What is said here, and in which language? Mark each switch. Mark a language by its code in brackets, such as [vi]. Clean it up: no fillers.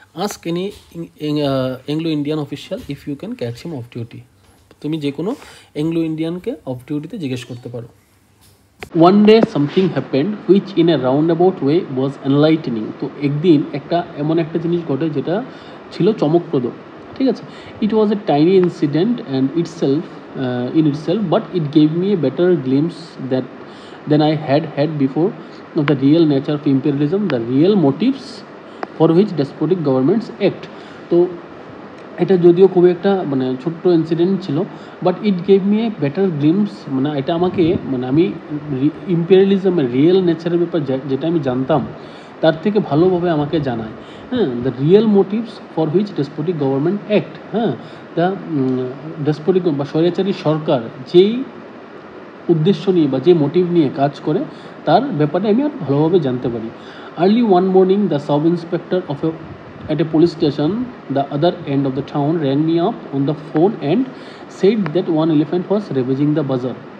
[en] Ask any Anglo Indian official if you can catch him off duty. [bn] তুমি যে কোনো Anglo ইন্ডিয়ানকে of ডিউটিতে জিজ্ঞেস করতে পারো। [en] One day something happened which in a round about way was enlightening. [bn] তো একদিন এমন একটা জিনিস ঘটে যেটা ছিল চমকপ্রদ, ঠিক আছে। [en] It was a tiny incident and in itself, but it gave me a better glimpse than I had before of the real nature of imperialism, the real motives for which despotic governments act. [bn] তো এটা যদিও খুবই একটা মানে ছোট্ট incident ছিল, [en] but it gave me a better glimpse, [bn] মানে এটা আমাকে মানে আমি ইম্পেরিয়ালিজমের রিয়েল নেচারের ব্যাপার যেটা আমি জানতাম তার থেকে ভালোভাবে আমাকে জানায়। [en] হ্যাঁ, the real motives for which despotic government act. [bn] হ্যাঁ, দ্য ডেসপোটিক বা স্বৈরাচারী সরকার যেই উদ্দেশ্য নিয়ে বা যে মোটিভ নিয়ে কাজ করে তার ব্যাপারে আমি আর ভালোভাবে জানতে পারি। [en] Early one morning the sub inspector at a police station the other end of the town rang me up on the phone and said that one elephant was ravaging the bazaar.